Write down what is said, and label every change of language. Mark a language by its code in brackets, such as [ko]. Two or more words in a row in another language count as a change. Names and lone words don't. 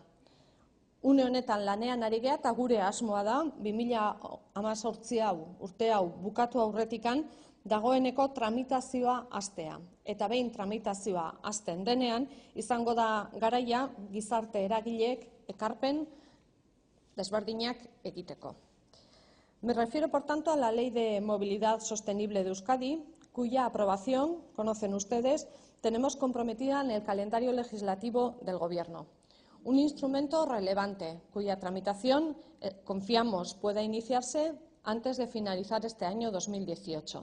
[eu] Une honetan lanean ari gea eta gure asmoa da 2018 urte hau bukatu aurretikan dagoeneko tramitazioa hastea. Eta behin tramitazioa hasten denean, izango da garaia gizarte eragileek ekarpen desberdinak egiteko. [es] Me refiero, por tanto, a la Ley de Movilidad Sostenible de Euskadi, cuya aprobación, conocen ustedes, tenemos comprometida en el calendario legislativo del Gobierno. Un instrumento relevante, cuya tramitación, confiamos, pueda iniciarse antes de finalizar este año 2018.